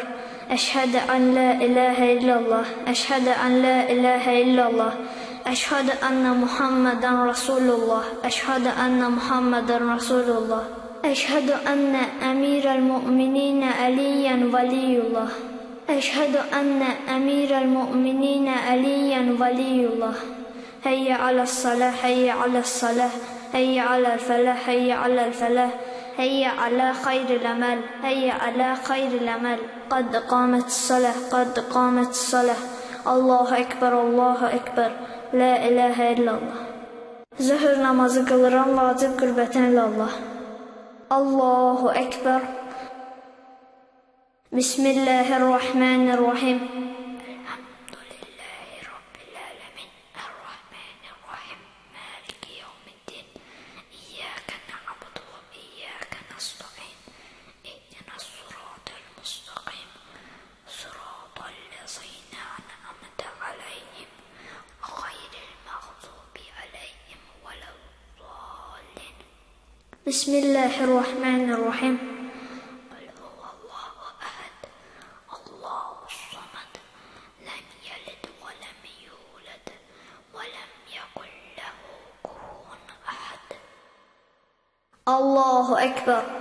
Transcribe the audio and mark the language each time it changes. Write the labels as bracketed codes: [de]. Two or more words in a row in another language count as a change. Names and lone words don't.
[ar] أشهد أن لا إله إلا الله. أشهد أن لا إله إلا الله. أشهد أن محمدا رسول الله. أشهد أن محمدا رسول الله. أشهد أن أمير المؤمنين عليا ولي الله. أشهد أن أمير المؤمنين عليا ولي الله. حي على الصلاة، حي على الصلاة. حي على الفلاح، حي على الفلاح. حي على خير العمل، حي على خير العمل. قد قامت الصلاة، قد قامت الصلاة. الله أكبر، الله أكبر. لا إله إلا الله. [az] Zöhr namazı qılıram, vacib [ar] قربة إلى الله. الله أكبر. Bismillahirrahmanirrahim. الحمد لله رب العالمين. الرحمن الرحيم. مالك يوم الدين. إياك نعبد وإياك نستعين. اهدنا الصراط المستقيم. صراط الذين أنعمت عليهم. غير المغضوب عليهم ولا الضالين. Bismillahirrahmanirrahim. الله أكبر.